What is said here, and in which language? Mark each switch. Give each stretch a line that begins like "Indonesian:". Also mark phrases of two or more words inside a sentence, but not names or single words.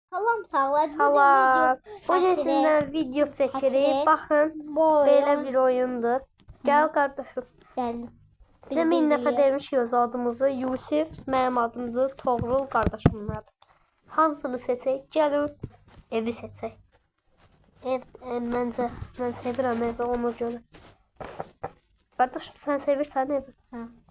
Azerbaijani: Salam sağlar. Salam. Bugün sizinle video çekirik. Baxın, böyle bir oyundur.
Turkish: Gel kardeşim. Geldim.
Azerbaijani: Size min dəfə demişik adımızı. Yusif, mənim adımdır. Toğrul kardeşimin adı. Hansını seçək? Gəlin evi seçək. Ev, məncə, mən sevirəm evi ona görə. Kardeşim sen sevirsən evi? Hə.